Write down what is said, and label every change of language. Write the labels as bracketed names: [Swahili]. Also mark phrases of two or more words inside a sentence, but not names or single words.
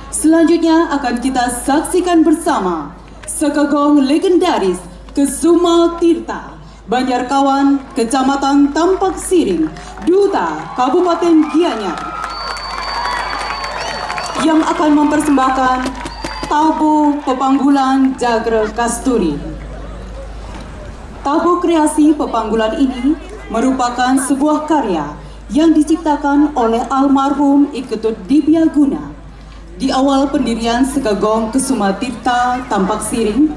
[Indonesian] Selanjutnya akan kita saksikan bersama Sekegong legendaris Kesuma Tirta, Banjarkawan, Kecamatan Tampak Siring, Duta, Kabupaten Gianyar, yang akan mempersembahkan Tabu Pepanggulan Jagre Kasturi. Tabu kreasi Pepanggulan ini merupakan sebuah karya yang diciptakan oleh almarhum Iketut Dibyaguna di awal pendirian Sekegong Kesuma Tirta Tampak Siring.